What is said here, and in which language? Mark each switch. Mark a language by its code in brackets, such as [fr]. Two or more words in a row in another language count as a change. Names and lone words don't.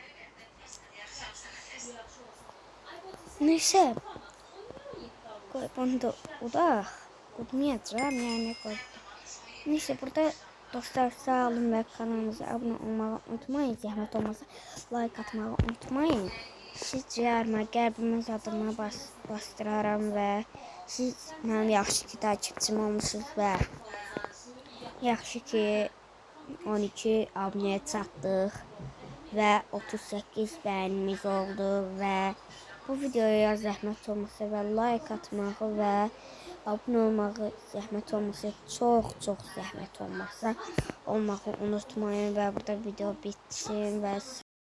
[tr] Neyse. Koy bunu da unutmayacağım yani koy. Neyse burada dostlar sağ olun ve kanalımıza abone olmayı unutmayın. Zahmet olmasa like atmayı unutmayın. [az] siz ciyarıma, qəlbimə, zadıma bastıraram və siz mənim yaxşı ki takipçim olmuşsunuz və yaxşı ki 12 abunəyə çatdıq və 38 bəyənimiz oldu və bu videoya zəhmət olmasa və like atmağı və abunə olmağı zəhmət olmasa, çox zəhmət olmasa olmağı unutmayın və burada video bitsin və